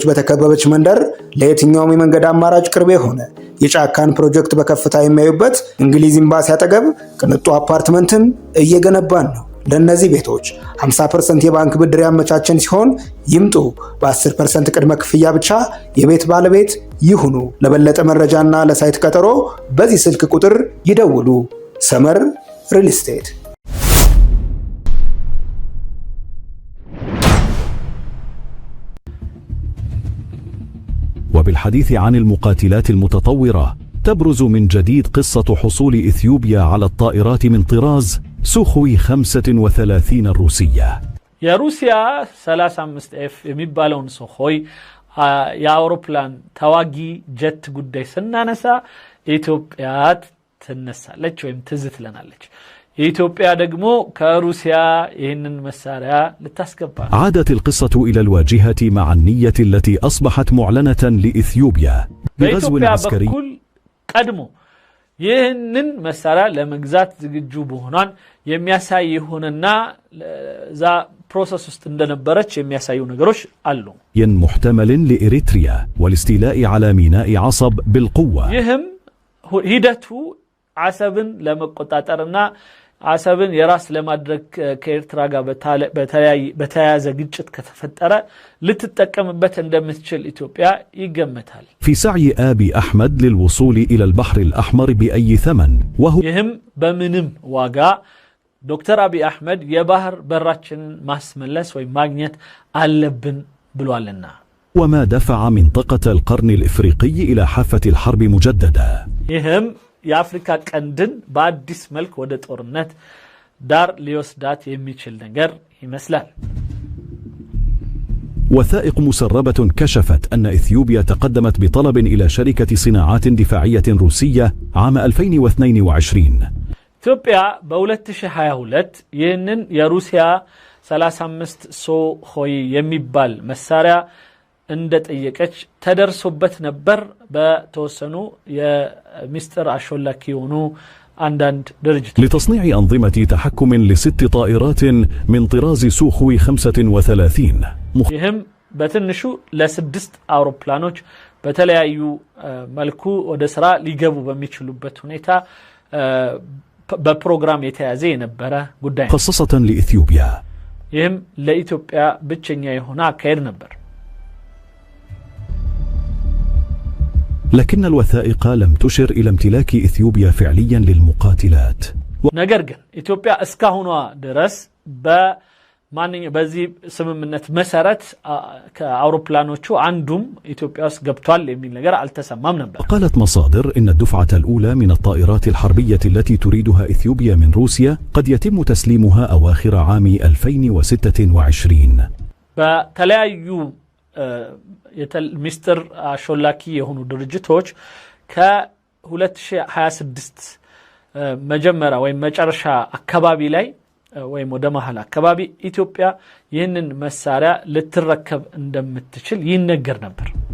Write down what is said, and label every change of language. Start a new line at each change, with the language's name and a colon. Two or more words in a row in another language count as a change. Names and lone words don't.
Amharic: በተከበበች መንደር ለየትኛውም የመንገድ አማራጭ ቅርብ የሆነ የጫካን ፕሮጀክት በከፍታ የሚያዩበት እንግሊዝ ኤምባሲ አጠገብ ቅንጡ አፓርትመንትን እየገነባን ነው። ለነዚህ ቤቶች 50% የባንክ ብድር ያመቻቸን ሲሆን ይምጡ። በ10% ቅድመ ክፍያ ብቻ የቤት ባለቤት ይሁኑ። ለበለጠ መረጃና ለሳይት ቀጠሮ በዚህ ስልክ ቁጥር ይደውሉ። ሰመር ሪል ስቴት።
Arabic: وبالحديث عن المقاتلات المتطورة تبرز من جديد قصة حصول إثيوبيا على الطائرات من طراز سوخوي 35 الروسية. يا روسيا
Amharic: 35F የሚባለውን ሶሆይ የአውሮፕላን ተዋጊ ጀት ጉዳይ ስናነሳ ኢትዮጵያ ትነሳለች ወይም ትዝትለናለች። ኢትዮጵያ ደግሞ ከሩሲያ ይህንን መሳሪያ ልታስገባ።
Arabic: عادت القصة إلى الواجهة مع النية التي أصبحت معلنة لإثيوبيا بغزو عسكري.
Amharic: ቀድሞ ይህንን መሳሪያ ለመግዛት ዝግጁ መሆኗን የሚያሳይ ይሁንና
English: the process
Amharic: ውስጥ እንደነበረች የሚያሳዩ ነገሮች አሉ።
Arabic: محتمل لإريتريا والاستيلاء على ميناء عصب بالقوة.
Amharic: ይህም ሂደቱ አሰብን ለመቆጣጠርና አሰብን የራስ ለማድረግ ከኤርትራ ጋር በተያያዘ ግጭት ከተፈጠረ ልትጠቀምበት እንደምትችል ኢትዮጵያ ይገመታል።
Arabic: في سعي آبي أحمد للوصول إلى البحر الأحمر بأي ثمن وهو
Amharic: ይህም በምንም ዋጋ ዶክተር አብይ አህመድ የባህር በራችንን ማስመለስ ወይ ማግኘት አለብን ብሏልና
Arabic: وما دفع منطقة القرن الإفريقي إلى حافة الحرب مجددا.
Amharic: ይህም የአፍሪካ ቀንድን በአዲስ መልክ ወደ ጦርነት ዳር ሊወስዳት የሚችል ነገር ይመስላል።
Arabic: وثائق مسربة كشفت أن إثيوبيا تقدمت بطلب إلى شركة صناعات دفاعية روسية عام 2022.
Amharic: ኢትዮጵያ በ2022 ይህንን የሩሲያ 35 ሶሆይ የሚባል መሳሪያ እንደጠየቀች ተደርሶበት ነበር። በተወሰኑ የሚስጥር አሾላኪ የሆኑ አንዳንድ ድርጅቶች
Arabic: لتصنيع أنظمة تحكم ل6 طائرات من طراز سوخوي 35.
Amharic: ይህም በትንሹ ለ6 አውሮፕላኖች በተለያዩ መልኩ ወደ ስራ ሊገቡ በሚችሉበት ሁኔታ በፕሮግራም የተያዘ የነበረ ጉዳይ ነው።
Arabic: خصصة لإثيوبيا.
Amharic: ይህም ለኢትዮጵያ ብቸኛ የሆነ አካሄድ ነበር።
Arabic: لكن الوثائق لم تشر إلى امتلاك إثيوبيا فعليا للمقاتلات.
Amharic: ነገር ግን ኢትዮጵያ እስካሁኗ ድረስ በዚህ ስምምነት መሰረት ከአውሮፕላኖቹ አንዱም ኢትዮጵያ ውስጥ ገብቷል የሚል ነገር አልተሰማም ነበር።
Arabic: قالت مصادر إن الدفعة الأولى من الطائرات الحربية التي تريدها إثيوبيا من روسيا قد يتم تسليمها أواخر عام 2026.
Amharic: በተለያዩ ሚስጥር አሾላኪ የሆኑ ድርጅቶች ከ2026 መጀመሪያ ወይም መጨረሻ አካባቢ ላይ ወይም ወደ መሃል አካባቢ ኢትዮጵያ ይህንን መሳሪያ ልትረከብ እንደምትችል ይነገር ነበር።